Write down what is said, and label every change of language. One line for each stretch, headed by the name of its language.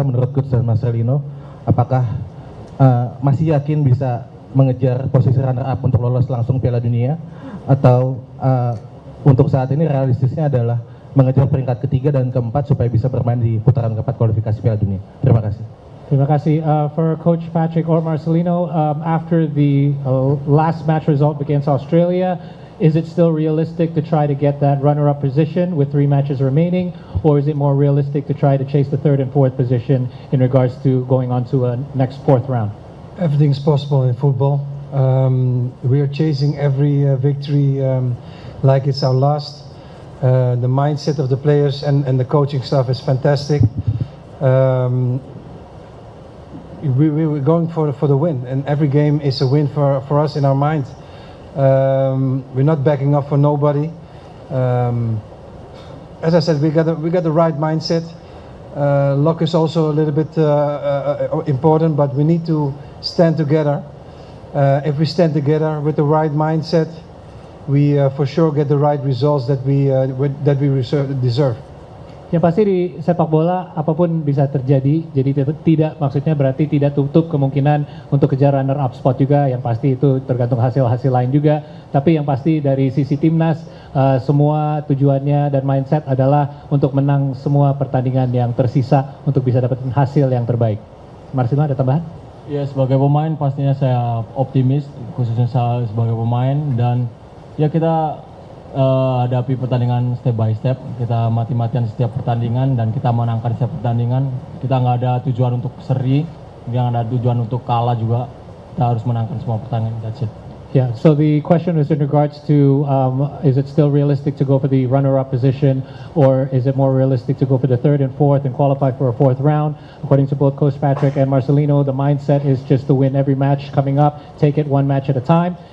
Indonesian: Menurut Coach dan Marcelino, apakah masih yakin bisa mengejar posisi runner up untuk lolos langsung Piala Dunia, atau untuk saat ini realistisnya adalah mengejar peringkat ketiga dan keempat supaya bisa bermain di putaran keempat kualifikasi Piala Dunia? Terima kasih. Terima kasih.
English: For Coach Patrick or Marcelino, after the last match result against Australia, is it still realistic to try to get that runner-up position with 3 matches remaining, or is it more realistic to try to chase the 3rd and 4th position in regards to going on to a next 4th round? Everything's possible in football. We are chasing every victory like it's our last. The mindset of the players and the coaching staff is fantastic. We're going for the win, and every game is a win for us in our mind. We're not backing up for nobody. As I said, we got the right mindset. Luck is also a little bit important, but we need to stand together. If we stand together with the right mindset, we for sure get the right results that we deserve.
Indonesian: Yang pasti di sepak bola apapun bisa terjadi, jadi tidak maksudnya berarti tidak tutup kemungkinan untuk kejar
English: runner up spot
Indonesian: juga. Yang pasti itu tergantung hasil-hasil lain juga. Tapi yang pasti dari sisi timnas, semua tujuannya dan mindset adalah untuk menang semua pertandingan yang tersisa untuk bisa dapetin hasil yang terbaik. Marcelino, ada tambahan? Ya, sebagai pemain pastinya saya optimis, khususnya saya sebagai pemain, dan ya kita hadapi pertandingan
English: step by step.
Indonesian: Kita mati-matian setiap pertandingan dan kita menangkan setiap pertandingan. Kita nggak ada tujuan untuk seri, nggak ada tujuan untuk kalah juga. Kita harus menangkan semua pertandingan.
English: That's it. Yeah, so the question is in regards to is it still realistic to go for the runner-up position, or is it more realistic to go for the 3rd and 4th and qualify for a 4th round? According to both Coach Patrick and Marcelino, the mindset is just to win every match coming up, take it 1 match at a time.